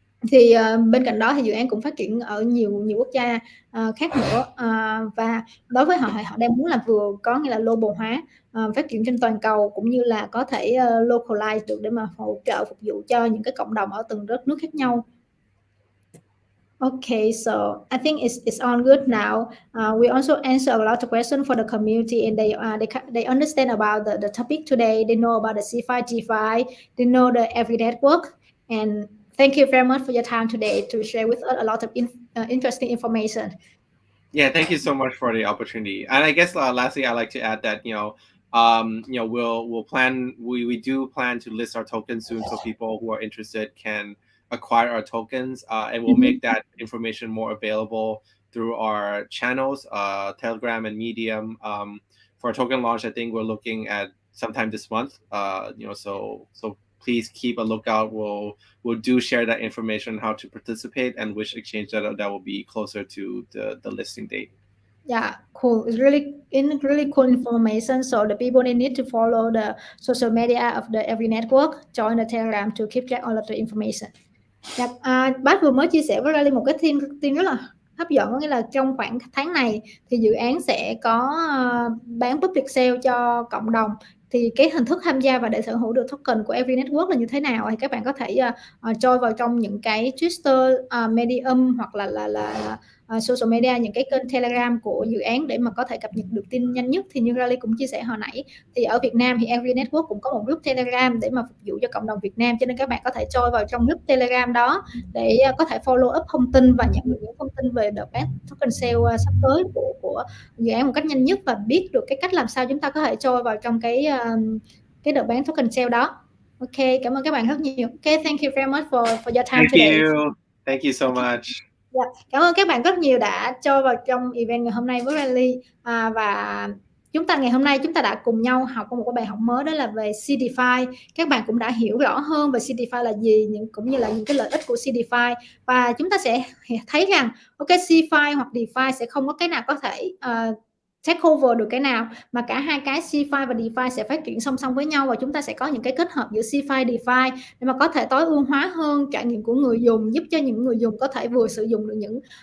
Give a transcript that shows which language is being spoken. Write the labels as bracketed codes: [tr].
[vi] Thì bên cạnh đó thì dự án cũng phát triển ở nhiều quốc gia khác nữa, và đối với họ đang muốn là vừa có nghĩa là global hóa, phát triển trên toàn cầu, cũng như là có thể localize được để mà hỗ trợ phục vụ cho những cái cộng đồng ở từng đất nước khác nhau. [en] Okay, so I think it's all good now. We also answer a lot of questions for the community, and they understand about the topic today. They know about the CeFi, DeFi. They know the EvryNet. And thank you very much for your time today to share with us a lot of interesting information. Yeah, thank you so much for the opportunity. And I guess lastly, I'd like to add that we'll plan. We do plan to list our tokens soon, so people who are interested can acquire our tokens, and we'll make that information more available through our channels, Telegram and Medium. For our token launch, I think we're looking at sometime this month. So please keep a lookout. We'll do share that information, how to participate and which exchange that will be closer to the listing date. Yeah, cool. It's really cool information. So the people, they need to follow the social media of the EvryNet, join the Telegram to keep track all of the information. [vi] Bác vừa mới chia sẻ với Riley một cái tin rất là hấp dẫn, có nghĩa là trong khoảng tháng này thì dự án sẽ có bán public sale cho cộng đồng. Thì cái hình thức tham gia và để sở hữu được token của EvryNet là như thế nào thì các bạn có thể join vào trong những cái Twitter, Medium hoặc là social media, những cái kênh Telegram của dự án để mà có thể cập nhật được tin nhanh nhất. Thì như Riley cũng chia sẻ hồi nãy, thì ở Việt Nam thì EvryNet cũng có một group Telegram để mà phục vụ cho cộng đồng Việt Nam, cho nên các bạn có thể join vào trong group Telegram đó để có thể follow up thông tin và nhận được những thông tin về đợt bán token sale sắp tới của dự án một cách nhanh nhất, và biết được cái cách làm sao chúng ta có thể join vào trong cái đợt bán token sale đó. Ok, cảm ơn các bạn rất nhiều. [en] Ok, thank you very much for your time today. Thank you so much. Yeah. [vi] Cảm ơn các bạn rất nhiều đã cho vào trong event ngày hôm nay với Riley, và ngày hôm nay chúng ta đã cùng nhau học một cái bài học mới, đó là về CeFi. Các bạn cũng đã hiểu rõ hơn về CeFi là gì, cũng như là những cái lợi ích của CeFi, và chúng ta sẽ thấy rằng ok, CeFi hoặc DeFi sẽ không có cái nào có thể [en] take over [vi] được cái nào, mà cả hai cái CeFi và DeFi sẽ phát triển song song với nhau, và chúng ta sẽ có những cái kết hợp giữa CeFi, DeFi để mà có thể tối ưu hóa hơn trải nghiệm của người dùng, giúp cho những người dùng có thể vừa sử dụng được những